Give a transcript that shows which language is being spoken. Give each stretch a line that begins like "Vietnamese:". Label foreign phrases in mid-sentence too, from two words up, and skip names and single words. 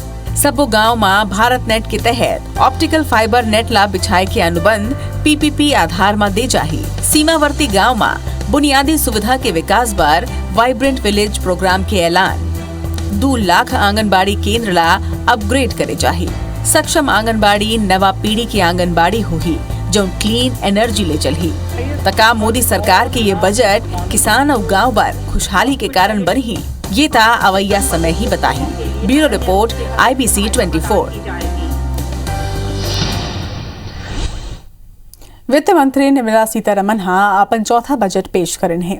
Chhattisgarhi: सबो गांव में भारत नेट के तहत
English: optical fiber net
Chhattisgarhi: ला बिछाए के अनुबंध पीपीपी आधार में दे जाही। सीमावर्ती गांव में बुनियादी सुविधा के विकास पर वाइब्रेंट विलेज प्रोग्राम के ऐलान। 2 लाख आंगनबाड़ी केंद्र ला अपग्रेड करे जाही। सक्षम आंगनबाड़ी नवा पीढ़ी की आंगनबाड़ी होही जो
English: clean energy
Chhattisgarhi: ले चलही। तका मोदी सरकार के ये बजट किसान और गांव पर खुशहाली के कारण बनी। ये ता अवैया समय ही बताही। ब्यूरो रिपोर्ट IBC 24। वित्त मंत्री निर्मला सीतारमण अपन चौथा बजट पेश करें है।